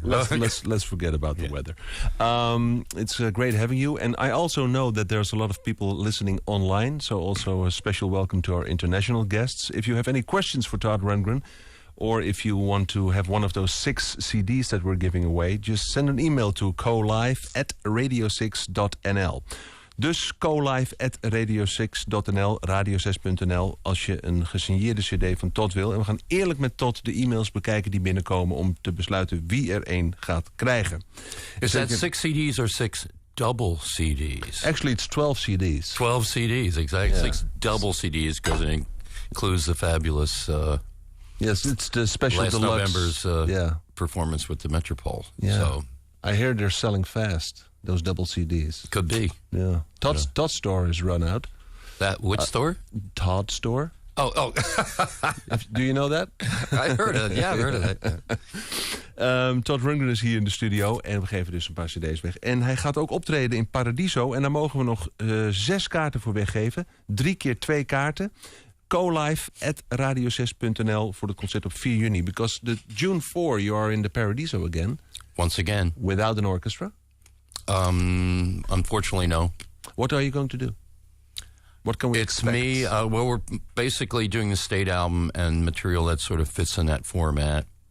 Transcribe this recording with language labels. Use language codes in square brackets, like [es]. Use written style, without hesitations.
[en] Let's forget about the weather. It's great having you, and I also know that there's a lot of people listening online. So also a special welcome to our international guests. If you have any questions for Todd Rundgren, or if you want to have one of those 6 CDs that we're giving away, just send an email to CoLive@radio6.nl. [nl] Dus CoLive@radio6.nl, radio6.nl, als je een gesigneerde cd van Todd wil. En we gaan eerlijk met Todd de e-mails bekijken die binnenkomen om te besluiten wie er een gaat krijgen. [en] Is that 6 CDs or 6 double CDs? Actually, it's 12 CDs. 12 CDs, exactly. Yeah. 6 double CDs because it includes the fabulous... yes, it's the special last deluxe. November's performance with the Metropole. Yeah. So I hear they're selling fast, those double CDs. Could be. Yeah. Todd's store is run out. Which store? Todd store. Oh. Do you know that? I heard it. Yeah, I've heard of that. [nl] Todd Rundgren is hier in de studio en we geven dus een paar cd's weg. En hij gaat ook optreden in Paradiso en daar mogen we nog 6 kaarten voor weggeven. 3 keer 2 kaarten. CoLive@radio6.nl voor het concert op 4 juni. [en] Because the June 4 you are in the Paradiso again. Once again. Without an orchestra? Unfortunately, no. What are you going to do? What can we expect? Me. We're basically doing the state album and material that sort of fits in that format.